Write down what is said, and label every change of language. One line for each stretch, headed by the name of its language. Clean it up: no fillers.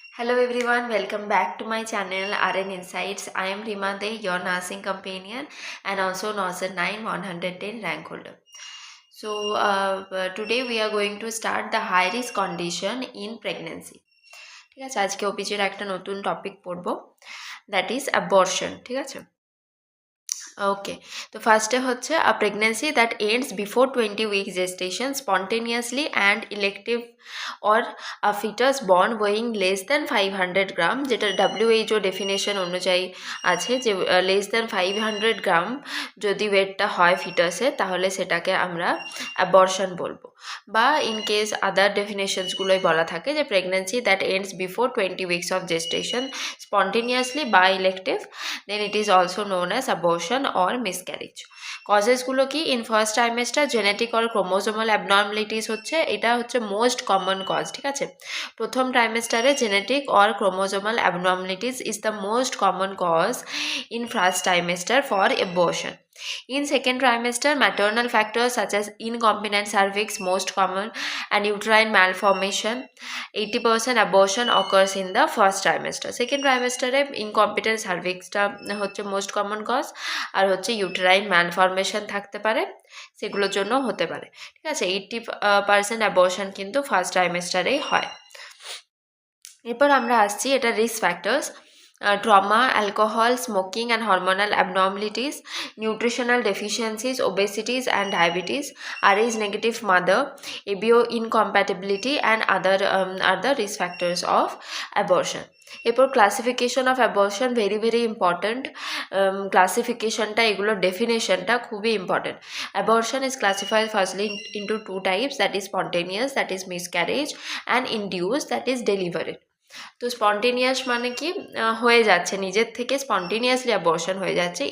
English: Hello everyone, welcome back to my channel RN Insights. I am Rima De, your nursing companion and also Norcet 9 110 rank holder. So today we are going to start the high risk condition in pregnancy.
Bangla: ঠিক আছে, আজকে ওবিজির একটা নতুন topic পড়বো, that is abortion. ঠিক আছে, ওকে। তো ফার্স্টে হচ্ছে
English: a pregnancy that ends before 20 weeks gestation spontaneously and elective or a fetus born weighing less than 500 gram,
Bangla: যেটা WHO ডেফিনেশন অনুযায়ী আছে যে লেস দ্যান 500 গ্রাম যদি ওয়েটটা হয় ফিটাসে, তাহলে সেটাকে আমরা অ্যাবর্শন বলবো।
English: বা in case other ডেফিনেশনসগুলোই বলা থাকে যে pregnancy that ends before 20 weeks of gestation spontaneously by elective, then it is also known as abortion or miscarriage.
Bangla: কজেসগুলো কি?
English: In first trimester genetic or chromosomal abnormalities হচ্ছে, এটা হচ্ছে মোস্ট কমন কজ। ঠিক আছে, প্রথম ট্রাইমেস্টারে genetic or chromosomal abnormalities is the most common cause in first trimester for abortion. In second trimester, maternal factors such as incompetent cervix most common and uterine malformation. 80% abortion occurs in the first trimester. Second trimester incompetent cervix টা হচ্ছে most common cause,
Bangla: আর হচ্ছে
English: uterine malformation
Bangla: থাকতে পারে, সেগুলোর জন্য হতে পারে। ঠিক আছে, 80% abortion কিন্তু ফার্স্ট ট্রাইমেস্টারেই হয়। এরপর আমরা আসছি এটা risk factors.
English: Trauma, alcohol, smoking and hormonal abnormalities, nutritional deficiencies, obesities and diabetes, Rh negative mother, ABO incompatibility and other are the risk factors of abortion. এরপর classification of abortion very very important. ক্লাসিফিকেশনটা, এগুলোর ডেফিনেশনটা খুবই important. Abortion is classified firstly into two types, that is spontaneous, that is miscarriage, and induce, that is delivery.
Bangla: তো spontaneous মানে কি? হয়ে যাচ্ছে নিজের থেকে, স্পন্টেনিয়াসলি অ্যাবর্শন হয়ে যাচ্ছে।